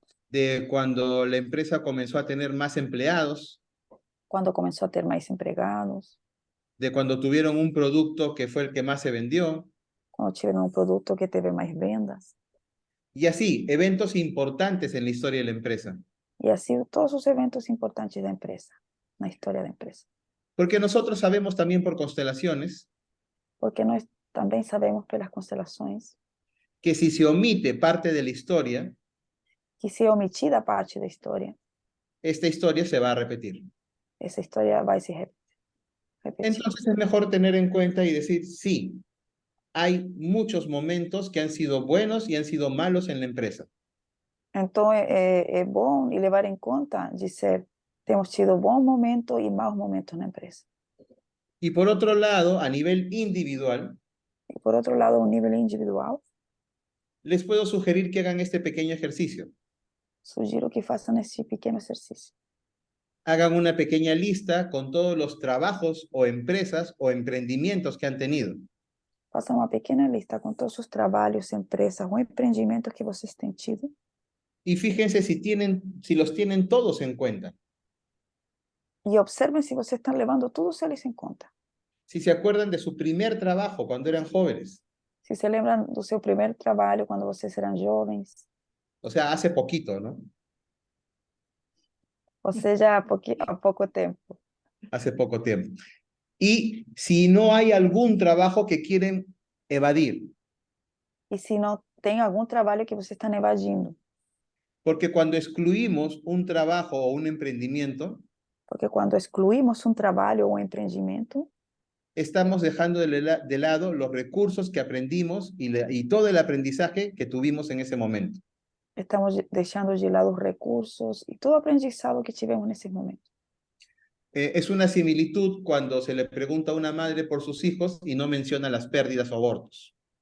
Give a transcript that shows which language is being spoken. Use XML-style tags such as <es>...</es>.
<es>de cuando la empresa comenzó a tener más empleados,</es> <pt>quando começou a ter mais empregados,</pt> <es>de cuando tuvieron un producto que fue el que más se vendió,</es> <pt>quando tiveram um produto que teve mais vendas.</pt> <es>y así, eventos importantes en la historia de la empresa.</es> <pt>E assim todos os eventos importantes da empresa, na história da empresa.</pt> <es>Porque nosotros sabemos también por constelaciones</es> <pt>Porque nós também sabemos pelas constelações</pt> <es>que si se omite parte de la historia,</es> <pt>que se omitida parte da história,</pt> <es>esta historia se va a repetir.</es> <pt>essa história vai se repetir.</pt> <es>Entonces es mejor tener en cuenta y decir, sí, hay muchos momentos que han sido buenos y han sido malos en la empresa.</es> <pt>Então é bom e levar em conta de ser, temos tido bons momentos e maus momentos na empresa.</pt> <es>Y por otro lado, a nivel individual,</es> <pt>E por outro lado, o nível individual,</pt> <es>les puedo sugerir que hagan este pequeño ejercicio.</es> <pt>sugiro que façam esse pequeno exercício.</pt> <es>Hagan una pequeña lista con todos los trabajos o empresas o emprendimientos que han tenido.</es> <pt>Façam uma pequena lista com todos os trabalhos, empresas ou empreendimentos que vocês têm tido.</pt> <es>Y fíjense si los tienen todos en cuenta.</es> <pt>E observem se vocês estão levando todos eles em conta.</pt> <es>Si se acuerdan de su primer trabajo cuando eran jóvenes.</es> <pt>Se se lembram do seu primeiro trabalho quando vocês eram jovens,</pt> <es>O sea, hace poquito, ¿no?</es> <pt>ou seja, há pouco tempo.</pt> <es>Hace poco tiempo. Y si no hay algún trabajo que quieren evadir,</es> <pt>E se não tem algum trabalho que vocês estão evadindo,</pt> <es>porque cuando excluimos un trabajo o un emprendimiento,</es> <pt>porque quando excluímos um trabalho ou um empreendimento,</pt> <es>estamos dejando de lado los recursos que aprendimos y todo el aprendizaje que tuvimos en ese momento.</es> <pt>estamos deixando de lado os recursos e todo o aprendizado que tivemos nesses momentos.</pt> <es>Es una similitud cuando se le pregunta a una madre por sus hijos y no menciona las pérdidas o abortos.</es>